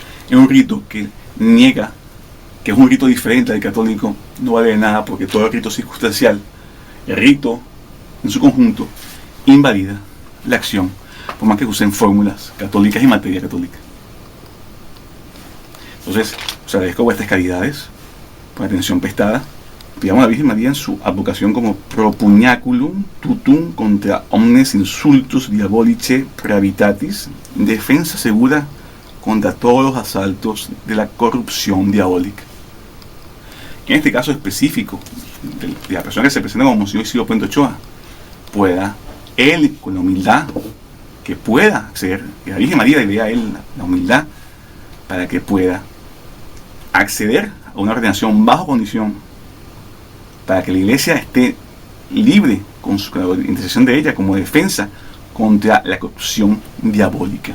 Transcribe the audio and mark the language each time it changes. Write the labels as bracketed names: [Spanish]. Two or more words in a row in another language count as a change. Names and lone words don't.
[Spanish] Es un rito que niega que es un rito diferente al católico, no vale de nada, porque todo el rito circunstancial, el rito en su conjunto, invalida la acción, por más que usen fórmulas católicas y materia católica. Entonces, os agradezco vuestras caridades por la atención prestada. Pidamos a la Virgen María en su advocación como [Latin] propugnaculum tutum contra omnes insultus diabolice praevitatis, [Spanish] defensa segura contra todos los asaltos de la corrupción diabólica. En este caso específico, de la persona que se presenta como Monseñor Isidro Puente Ochoa, pueda él, con la humildad, que pueda acceder, que la Virgen María le dé a él la humildad para que pueda acceder a una ordenación bajo condición, para que la Iglesia esté libre con la intercesión de ella como defensa contra la corrupción diabólica.